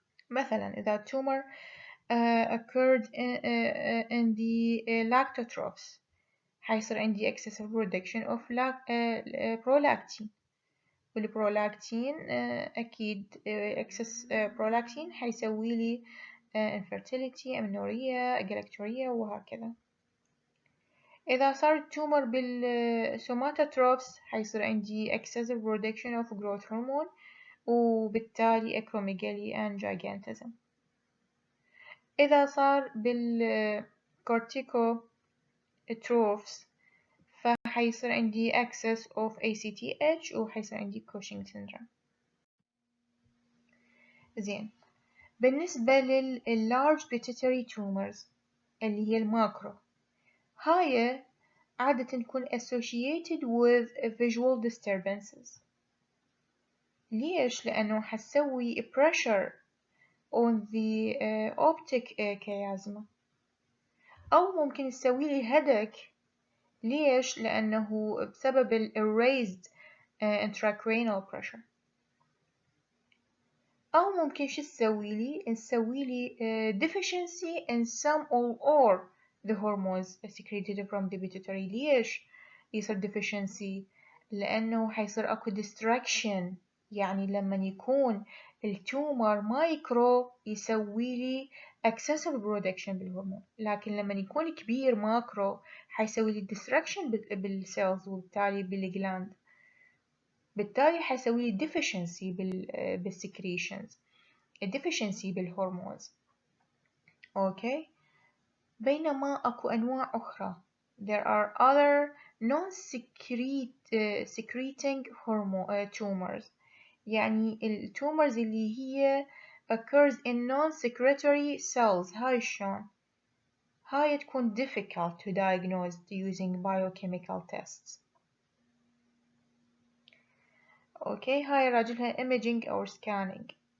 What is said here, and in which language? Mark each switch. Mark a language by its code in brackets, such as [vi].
[ar] مثلا إذا [en] tumor occurred in the lactotrophs [ar] حيصير عندي [en] excessive production of prolactin. [ar] والبرولاكتين أكيد [en] excess prolactin [ar] حيسوي لي [en] infertility amenorrhea galactorrhea [ar] وهكذا. إذا صار التومر بالسوماتوتروفس حيصير عندي [en] excessive production of growth hormone [ar] وبالتالي [en] acromegaly and gigantism. [ar] إذا صار [en] corticotrophs [ar] فحيصير عندي [en] excess of ACTH [ar] وحيصير عندي [en] Cushing syndrome. [ar] زين، بالنسبة [en] large pituitary tumors [ar] اللي هي الماكرو، هاي عادة تكون [en] associated with visual disturbances. [ar] ليش؟ لأنه حتسوي [en] pressure on the optic chiasma، [ar] أو ممكن تسوي لي headache. ليش؟ لأنه بسبب ال [en] raised intracranial pressure. [ar] أو ممكن شو تسوي لي؟ [en] تسوي لي deficiency in some or the hormones secreted from the pituitary. [ar] ليش يصير deficiency؟ لأنه حيصير أكو distraction. يعني لما يكون التومر مايكرو يسوي لي [en] excessive production [ar] بالهرمون، لكن لما يكون كبير ماكرو حيسوي لي distraction بالسيلز وبالتالي بالجلاند، بالتالي حيسوي لي deficiency بالsecretions، deficiency بالهرمونز. أوكي، بينما أكو أنواع أخرى. [en] There are other non-secreting tumors. [ar] يعني التومرز اللي هي [en] occurs in non-secretory cells. [ar] هاي شلون؟ هاي تكون [en] difficult to diagnose using biochemical tests. [ar] أوكي، هاي راجلها imaging أو scanning.